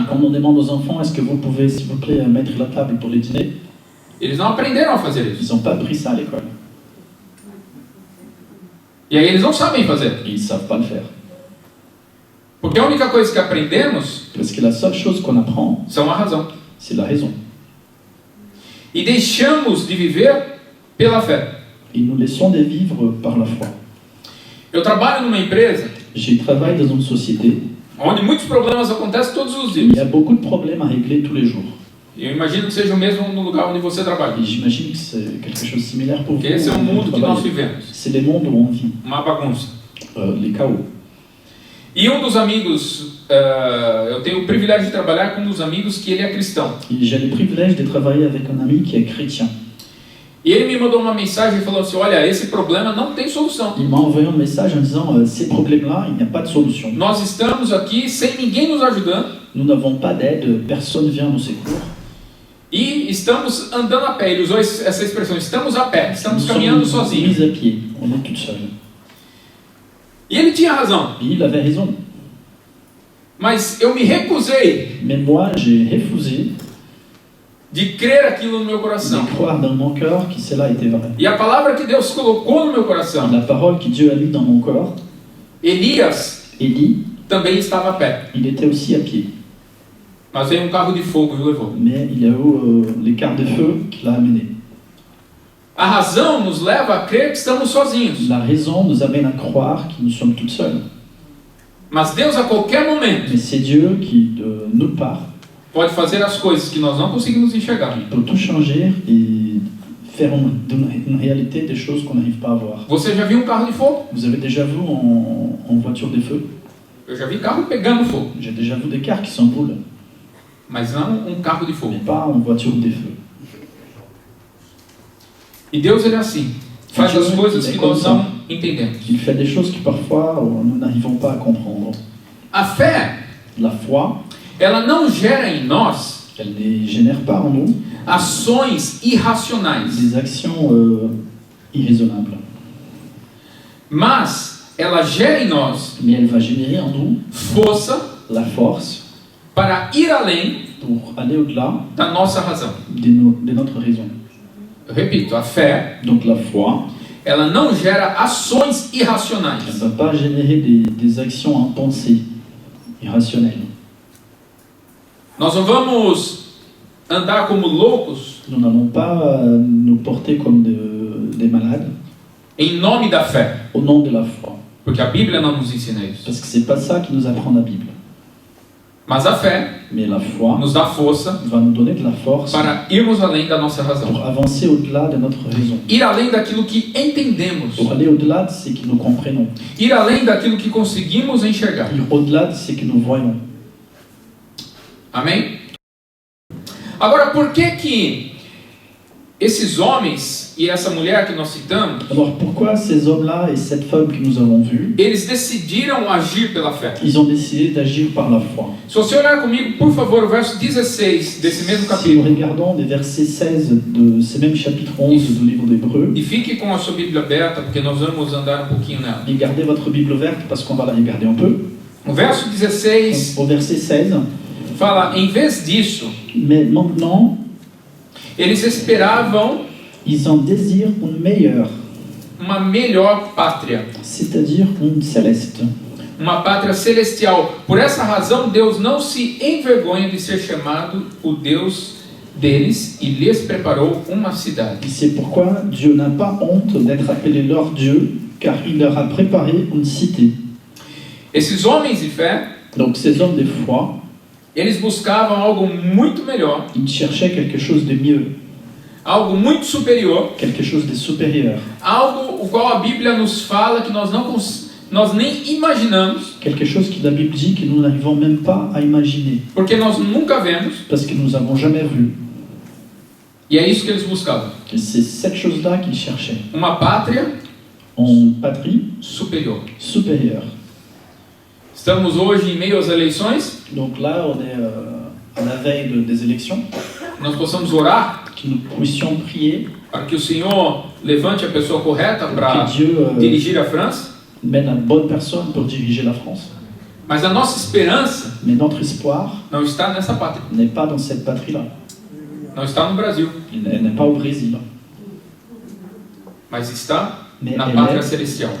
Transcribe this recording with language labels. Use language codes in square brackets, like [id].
[fr] Et quand on demande aux enfants, est-ce que vous pouvez, s'il vous plaît, mettre la table pour le dîner? [pt] Eles não aprenderam a fazer [fr] Ils [pt] isso. [fr] n'ont pas appris ça à l'école. [pt] E aí eles não sabem fazer. [fr] Et ils ne savent pas le faire. [pt] Porque a única coisa que aprendemos [fr] Parce que la seule chose qu'on apprend, [pt] são a razão. [fr] c'est la raison. [pt] E deixamos de viver pela fé. [fr] Et nous laissons de vivre par la foi. [pt] Eu trabalho numa empresa [fr] Je travaille dans une société [pt] onde muitos problemas acontecem todos os [fr] où il y [pt] dias. [fr] a beaucoup de problèmes à régler tous les jours. [pt] E eu imagino que seja o mesmo no lugar onde você trabalha. [fr] Et j'imagine que c'est quelque chose de similaire pour vous. [pt] Porque esse é o [fr] où vous [pt] mundo que nós [fr] travaillez. [pt] vivemos. [fr] C'est les mondes où on vit, [pt] Uma bagunça. [fr] les chaos. [pt] E um dos amigos, eu tenho o privilégio de trabalhar com um dos amigos que ele é cristão. [fr] Et j'ai le privilège de travailler avec un ami qui est chrétien. [pt] E ele me mandou uma mensagem falando assim, olha, esse problema não tem solução. [fr] Il m'a envoyé un message en disant ces problèmes-là, il n'y a pas de solution. [pt] Nós estamos aqui sem ninguém nos ajudando [fr] Nous n'avons pas d'aide, personne vient nous secours. [pt] e estamos andando a pé. Ele usou essa expressão, estamos a pé, estamos [fr] Nous [pt] caminhando [fr] sommes [pt] sozinhos. [fr] mis à pied, on est tout seul. [pt] E ele tinha razão, [fr] Et il avait raison. [pt] mas eu me recusei [fr] Mais moi, j'ai refusé [pt] de crer aquilo no meu [fr] de [pt] coração. [fr] croire dans mon cœur que cela était vrai. [pt] E a palavra que Deus colocou no meu coração, [fr] La parole que Dieu a mise dans mon corps, [pt] Elias [fr] Élie, [pt] também estava a pé, [fr] il était aussi à pied. [pt] mas veio um carro de fogo e o levou. [fr] Mais il y a eu l'écart de feu qui l'a amené. [pt] A razão nos leva a crer que estamos sozinhos, [fr] La raison nous amène à croire que nous sommes toutes seules. [pt] mas Deus a qualquer momento [fr] Mais c'est Dieu qui, de nulle part, [pt] pode fazer as coisas que nós não conseguimos enxergar. [fr] peut tout changer et faire une réalité des choses qu'on n'arrive pas à voir. [pt] Você já viu um carro de fogo? [fr] Vous avez déjà vu en voiture de feu? [pt] Eu já vi carro pegando fogo, [fr] J'ai déjà vu des cars qui s'emboulent, [pt] mas não um carro de fogo. [fr] mais pas en voiture de feu. [pt] E Deus ele é assim, faz as coisas que nós não entendemos. [fr] Il fait des choses que parfois nous n'arrivons pas à comprendre. [pt] A fé, [fr] La foi, [pt] ela não gera em nós [fr] elle ne génère pas en nous [pt] ações irracionais, [fr] des actions irraisonnables, [pt] mas ela gera em nós [fr] mais elle va générer en nous [pt] força [fr] la force [pt] para ir além [fr] pour aller au-delà [pt] da nossa razão. [fr] de notre raison. [pt] Eu repito, a fé, [fr] Donc la foi, [pt] ela não gera ações [fr] elle [pt] irracionais. [fr] ne va pas générer des actions impensées, irrationnelles. [pt] Nós não vamos andar como loucos [fr] Nous n'allons pas nous porter comme des malades [pt] em nome da fé, [fr] au nom de la foi, [pt] porque a Bíblia não nos ensina isso. [fr] parce que c'est pas ça qui nous apprend la Bible. [pt] Mas a fé [fr] Mais la foi [pt] nos dá força [fr] va nous donner de la force [pt] para irmos além da nossa razão. [fr] pour avancer au-delà de notre raison, [pt] Ir além daquilo que entendemos. [fr] pour aller au-delà de ce que nous comprenons, [pt] Ir além daquilo que conseguimos enxergar. [fr] ir au-delà de ce que nous voyons. [pt] Amém? Agora, por que esses homens e essa mulher que nós citamos, [fr] Alors pourquoi ces hommes-là et cette femme que nous avons vus, [pt] eles decidiram agir pela fé? [fr] ils ont décidé d'agir par la foi? [pt] Se você olhar comigo, por favor, o verso 16 desse mesmo [fr] Si nous regardons des versets 16 de ce même chapitre 11 du livre d'Hébreux, [pt] E fique com a sua Bíblia aberta, porque nós vamos andar um pouquinho nela. [fr] et gardez votre Bible ouverte parce qu'on va la regarder un peu. [pt] O verso 16 [fr] Au verset 16, [pt] fala, em vez disso, [fr] mais maintenant, [pt] eles esperavam [fr] ils en désirent une meilleure, [pt] uma melhor pátria, [fr] c'est-à-dire une céleste. [pt] uma pátria celestial. Por essa razão, Deus não se envergonha de ser chamado o Deus deles e lhes preparou uma cidade. [fr] Et c'est pourquoi Dieu n'a pas honte d'être appelé leur Dieu, car il leur a préparé une cité. [pt] Esses homens de fé, [fr] Donc ces hommes de foi, [pt] eles buscavam algo muito melhor, [fr] ils cherchaient quelque chose de mieux, [pt] algo muito superior, [fr] quelque chose de supérieur, [pt] algo o qual a Bíblia nos fala que nós nem imaginamos, [fr] quelque chose que la Bible dit que nous n'arrivons même pas à imaginer, [pt] porque nós nunca vemos, [fr] parce que nous n'avons jamais vu. [pt] e é isso que eles buscavam. [fr] Et c'est cette chose-là qu'ils cherchaient, [pt] Uma pátria [fr] en patrie [pt] superior. [fr] supérieure. [pt] Estamos hoje em meio às eleições, [fr] Donc là, on est à la veille des élections, [pt] nós possamos orar [fr] que nous puissions prier [pt] para que o Senhor levante a pessoa correta [fr] pour [pt] para [fr] que Dieu [pt] dirigir a França, [fr] mène la bonne personne pour diriger la France. [pt] mas a nossa esperança [fr] Mais notre espoir [pt] não está nessa pátria, [fr] n'est pas dans cette patrie-là. [pt] não está no Brasil, [fr] Elle n'est pas au Brésil, [pt] mas está [fr] mais [pt] na [fr] elle [pt] pátria [fr] est [pt] celestial.